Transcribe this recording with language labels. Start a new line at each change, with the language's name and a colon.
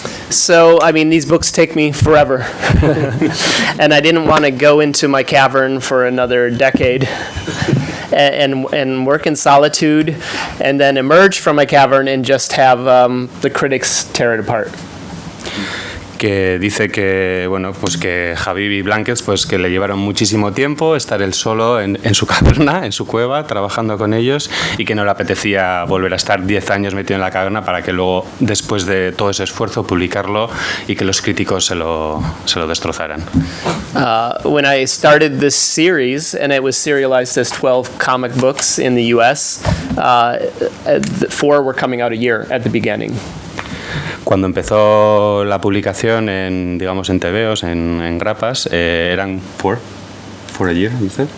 English: So, I mean, these books take me forever. And I didn't want to go into my cavern for another decade and work in solitude and then emerge from my cavern and just have the critics tear it apart.
Spanish: Que dice que bueno pues que Habibi y Blankets pues que le llevaron muchísimo tiempo estar él solo en su caverna, en su cueva, trabajando con ellos y que no le apetecía volver a estar 10 años metido en la caverna para que luego, después de todo ese esfuerzo, publicarlo y que los críticos se lo destrozaran.
English: When I started this series, and it was serialized as 12 comic books in the US, 4 were coming out a year at the beginning.
Spanish: Cuando empezó la publicación en TVOs, en grapas, eran 4
English: a year, you said?